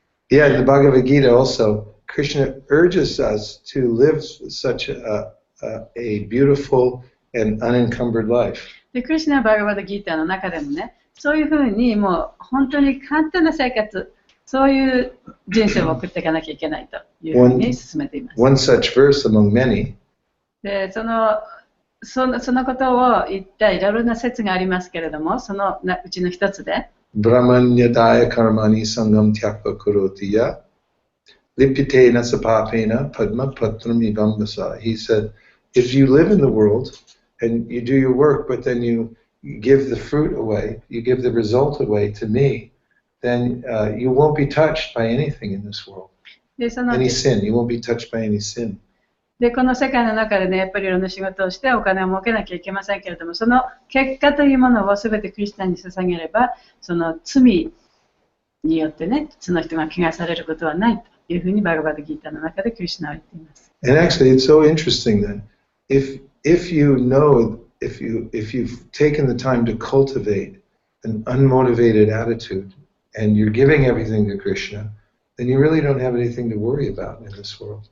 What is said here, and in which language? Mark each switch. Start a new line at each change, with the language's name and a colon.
English: Yeah, in the Bhagavad Gita also, Krishna urges us to live such a beautiful and unencumbered life.
Japanese: で、クリシュナ・バーガバダ・ギーターの中でもね、そういうふうにもう本当に簡単な生活、そういう人生を送っていかなきゃいけないというふうに進めています。
English: One such verse among many.
Japanese: で、そのことを言ったいろいろな説がありますけれども、そのうちの一つで、
Sanskrit: Brahmanyadaya karmani sangam tyakpa kurotiya lipitena sapapena padma patram ivambasa.
English: He said, if you live in the world and you do your work, but then you give the fruit away, you give the result away to me, then you won't be touched by anything in this world. Any sin, you won't be touched by any sin.
Japanese: で、この世界の中でね、やっぱりいろんな仕事をしてお金を儲けなきゃいけませんけれども、その結果というものを全てクリスチャンに捧げれば、その罪によってね、その人が怪我されることはないというふうにバガバダギータの中でクリシュナは言っています。
English: And actually, it's so interesting then. If you know, if you've taken the time to cultivate an unmotivated attitude and you're giving everything to Krishna, then you really don't have anything to worry about in this world.